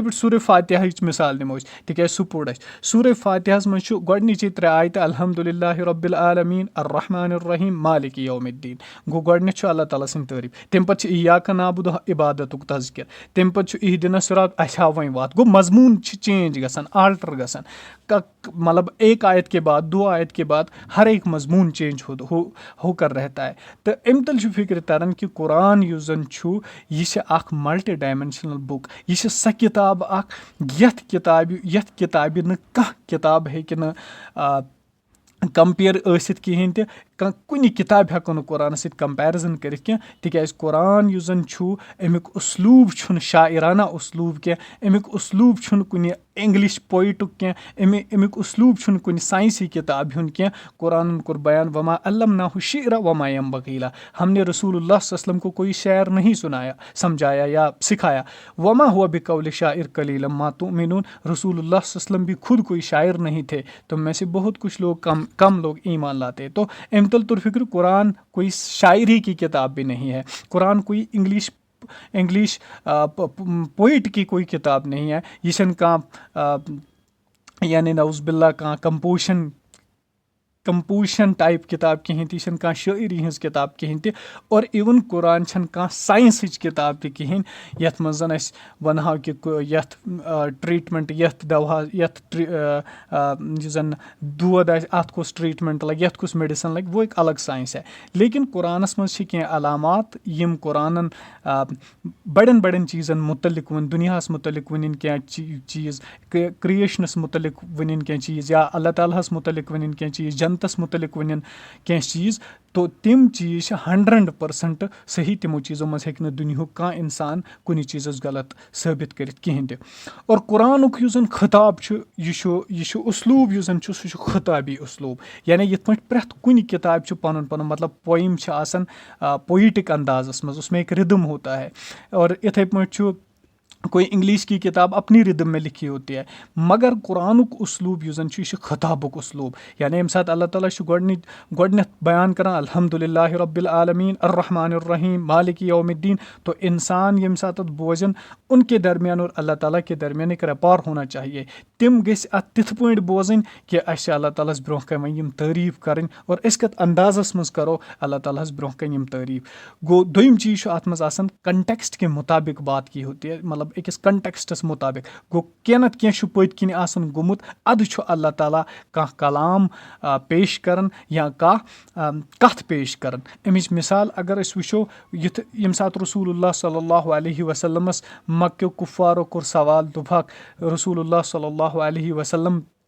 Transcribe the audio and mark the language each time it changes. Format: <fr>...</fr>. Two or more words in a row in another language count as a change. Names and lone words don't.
<ks>پٲٹھۍ سورہ فاتحہٕچ مِثال نِمو أسۍ تِکیازِ سُہ پوٚر اَسہِ سورہ فاتحہس منٛز چھُ گۄڈنِچی 3 آیتہٕ</ks> <ar>الحمدُاللہ رۄبِ العالمیٖن الرحمٰنِ الرحیٖم مالِک یومِ الدیٖن</ar> <ks>گوٚو گۄڈنٮ۪تھ چھُ اللہ تعالیٰ سٕنٛدۍ تعٲریٖف تمہِ پتہٕ چھِ</ks> <ar>ایاکَ نعبُدُ</ar> <ks>عبادتُک تذکِر تمہِ پتہٕ چھُ</ks> <ar>اہدِنَا صراط</ar> <ks>اَسہِ ہاو وۄنۍ وَتھ گوٚو مضموٗن چھِ چینج گژھان آلٹر گژھان</ks> <ur>مطلب ایک آیت کے بعد 2 آیت کے بعد ہر ایک مضموٗن چینج ہو کر رہتا ہے</ur> <ks>تہٕ امہِ تل چھُ فِکرِ تران کہِ قرآن یُس زن چھُ یہِ چھِ اکھ</ks> <en>multi dimensional book</en> <ks>یہِ چھِ سۄ کِتاب اکھ یتھ کِتابہِ نہٕ کانٛہہ کِتاب ہیٚکہِ نہٕ کمپیر ٲسِتھ کِہینۍ تہِ کُنہِ کِتاب ہیٚکو نہٕ قرآنس سۭتۍ کمپیرزن کٔرِتھ कینٛہہ تِکیازِ कुरान یُس زن چھُ امیُک اسلوٗب چھُنہٕ شاعرانہ اسلوٗب کینٛہہ امیُک اسلوٗب چھُنہٕ کُنہِ انگلش پویٹُک کینٛہہ امیُک اسلوٗب چھُنہٕ کُنہِ ساینسی کِتاب ہُنٛد کینٛہہ قرآنن کوٚر بیان</ks> <ar>وما علمناه الشعر وما ينبغي له</ar> <ur>ہم نے رسول اللہ صلی اللہ علیہ وسلم کو کوئی شعر نہیں سنایا سمجھایا یا سکھایا</ur> <ar>وما هو بقول شاعر قلیلا ما تؤمنون</ar> <ur>رسول اللہ صلی اللہ علیہ وسلم بھی خود کوئی شاعر نہیں تھے تم میں سے بہت کچھ لوگ کم لوگ ایمان لاتے تو امتل فکر قرآن کوئی شاعری کی کتاب بھی نہیں ہے قرآن کوئی انگلش پوئٹ کی کوئی کتاب نہیں ہے</ur> <ks>یہ چھنہٕ کانٛہہ یعنی</ks> <ar>نعوذ باللہ</ar> <ks>کانٛہہ</ks> <en>composition type</en> <ks>کتاب کہیٖنۍ تہِ یہِ چھنہٕ کانٛہہ شٲعری ہٕنٛز کتاب کہیٖنۍ تہِ اور اِوٕن قرآن چھنہٕ کانٛہہ ساینسٕچ کتاب تہِ کہیٖنۍ یتھ منٛز زن أسۍ ونہو کہِ یتھ ٹریٖٹمنٹ یتھ دوا یتھ یُس زن دود آسہِ اتھ کُس ٹریٖٹمنٹ لگہِ یتھ کُس میڈِسن لگہِ</ks> <ur>وہ ایک الگ ساینس ہے لیکن</ur> <ks>قرآنس منٛز چھِ کینٛہہ علامات یِم قرآنن بڑٮ۪ن چیٖزن مُتعلق ووٚن دُنیاہس مُتعلق ؤنِن کینٛہہ چیٖز کرٛیشنس مُتعلق ؤنِن کینٛہہ چیٖز یا اللہ تعالیٰ ہس مُتعلق ؤنِن کینٛہہ چیٖز جنتس مُتعلق ؤنِن کینٛہہ چیٖز تو تِم چیٖز چھِ 100% صحیح تِمو چیٖزو منٛز ہیٚکہِ نہٕ دُنیہُک کانٛہہ اِنسان کُنہِ چیٖزس غلط ثٲبت کٔرِتھ کِہیٖنۍ تہِ اور قرآنُک یُس زن خطاب چھُ یہِ چھُ اسلوٗب یُس زن چھُ سُہ چھُ خطابی اسلوٗب یعنی یِتھ پٲٹھۍ پرٛٮ۪تھ کُنہِ کِتابہِ چھُ پنُن مطلب پویِم چھِ آسان پویٹِک اندازس منٛز</ks> <ur>اس میں ایک رِدم ہوتا ہے اور</ur> <ks>یِتھے پٲٹھۍ چھُ</ks> <ur>کوئی انگلش کی کتاب اپنی ردم میں لکھی ہوتی ہے مگر</ur> <ks>قرآنُک اسلوٗب یُس زن چھُ یہِ چھُ خطابُک اسلوٗب یعنی ییٚمہِ ساتہٕ اللہ تعالیٰ چھُ گۄڈنٮ۪تھ بیان کران</ks> <ar>الحمدُاللہ رب العالمیٖن الرحمٰن الرحیٖم مالک یوم الدیٖن</ar> <ks>تو انسان ییٚمہِ ساتہٕ اتھ بوزن</ks> <ur>ان کے درمیان اور اللہ تعالیٰ کے درمیان ایک ریپار ہونا چاہیے</ur> <ks>تِم گٔژھۍ اتھ تِتھ پٲٹھۍ بوزٕنۍ کہِ اَسہِ چھِ اللہ تعالیٰ ہس برونٛہہ کنہِ وۄنۍ یِم تعریٖف کرٕنۍ اور أسۍ کتھ اندازس منٛز کرو اللہ تعالیٰ ہس برونٛہہ کنہِ یِم تعریٖف گوٚو دوٚیِم چیٖز چھُ اتھ منٛز آسان</ks> <ur>کنٹیکسٹ کے مُطابق بات کی ہوتی ہے</ur> <ks>مطلب أکِس کنٹیکسٹس مُطابق گوٚو کینٛہہ نتہٕ کینٛہہ چھُ پٔتۍ کِنۍ آسان گوٚمُت ادٕ چھُ اللہ تعالیٰ کانٛہہ کلام پیش کران یا کانٛہہ کتھ پیش کران امِچ مثال اگر أسۍ وٕچھو ییٚمہِ ساتہٕ رسول اللہ صلی اللہ علیہ وسلمس مکیو کُفارو کوٚر سوال دوٚپہکھ رسول اللہ صلی اللہ علیہ وسلم</ks>